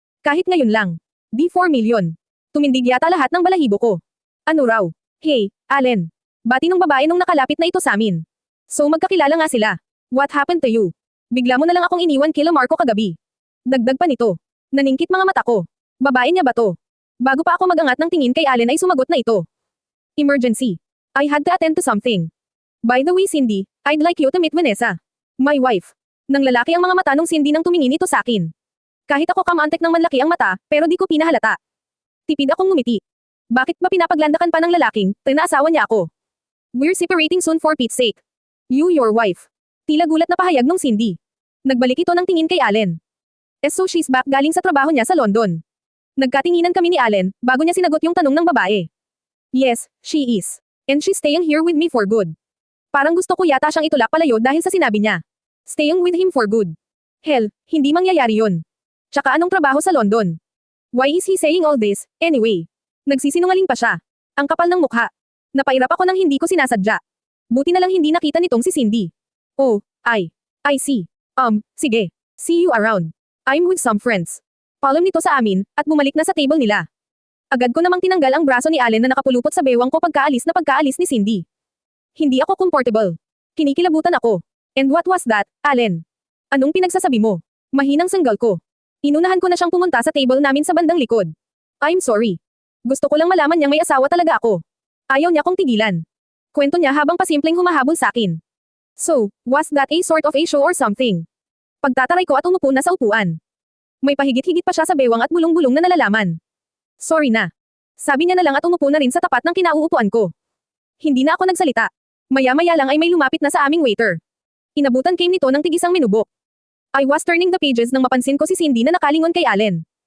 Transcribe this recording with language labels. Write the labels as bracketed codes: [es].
[tl] Kahit ngayon lang. Di 4 million. Tumindig yata lahat ng balahibo ko. Ano raw? [en] Hey, Allen. [tl] Bati nung babae nung nakalapit na ito sa amin. So magkakilala nga sila. [en] What happened to you? [tl] Bigla mo na lang akong iniwan kila Marco kagabi. Dagdag pa nito. Naningkit mga mata ko. Babae niya ba to? Bago pa ako magangat ng tingin kay Allen ay sumagot na ito. [en] Emergency. I had to attend to something. By the way Cindy, I'd like you to meet Vanessa. My wife. [tl] Nang lalaki ang mga mata nung Cindy nang tumingin ito sa akin. Kahit ako kamantek ng manlaki ang mata, pero di ko pinahalata. Tipid akong ngumiti. Bakit ba pinapaglandakan pa ng lalaking, tinaasawa niya ako? [en] We're separating soon for Pete's sake. You your wife. Tila gulat na pahayag nung Cindy. Nagbalik ito ng tingin kay Allen. So she's back galing sa trabaho niya sa London. [tl] Nagkatinginan kami ni Allen, bago niya sinagot yung tanong ng babae. [en] Yes, she is. And she's staying here with me for good. [tl] Parang gusto ko yata siyang itulak palayo dahil sa sinabi niya. [en] Staying with him for good. Hell, [tl] hindi mangyayari yon. Tsaka anong trabaho sa London? [en] Why is he saying all this, anyway? [tl] Nagsisinungaling pa siya. Ang kapal ng mukha. Napairap ako nang hindi ko sinasadya. Buti na lang hindi nakita nitong si Cindy. [en] Oh, I see. [tl] Sige. [en] See you around. I'm with some friends. [tl] Paalam nito sa amin, at bumalik na sa table nila. Agad ko namang tinanggal ang braso ni Allen na nakapulupot sa bewang ko pagkaalis ni Cindy. Hindi ako comfortable. Kinikilabutan ako. [en] And what was that, Allen? [tl] Anong pinagsasabi mo? Mahinang sanggal ko. Inunahan ko na siyang pumunta sa table namin sa bandang likod. I'm sorry. Gusto ko lang malaman niyang may asawa talaga ako. Ayaw niya kong tigilan. Kwento niya habang pasimpleng humahabol sa akin. [en] So, was that a sort of a show or something? [tl] Pagtataray ko at umupo na sa upuan. May pahigit-higit pa siya sa bewang at bulong-bulong na nalalaman. Sorry na. Sabi niya na lang at umupo na rin sa tapat ng kinauupuan ko. Hindi na ako nagsalita. Maya-maya lang ay may lumapit na sa aming waiter. Inabutan came nito ng tigisang minubok. [en] I was turning the pages [tl] nang mapansin ko si Cindy na nakalingon kay Allen.